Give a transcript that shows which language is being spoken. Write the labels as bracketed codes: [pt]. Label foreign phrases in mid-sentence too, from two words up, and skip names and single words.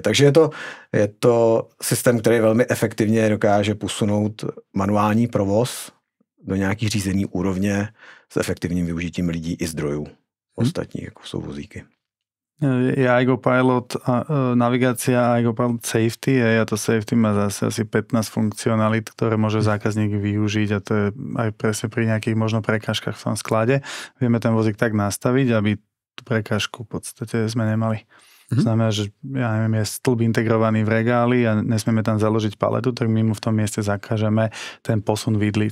[cs] Takže je to systém, který velmi efektivně dokáže posunout manuální provoz do nějakých řízení úrovně s efektivním využitím lidí i zdrojů ostatních, jako jsou vozíky. [sk] Je iGo Pilot navigácia a iGo Pilot Safety a to Safety má zase asi 15 funkcionalít, ktoré môže zákazník využiť a to je aj presne pri nejakých možno prekážkach v tom sklade. Vieme ten vozík tak nastaviť, aby tú prekážku v podstate sme nemali. Znamená, že ja neviem, je stĺp integrovaný v regáli a nesmieme tam založiť paletu, tak my mu v tom mieste zakážeme ten posun vidlic.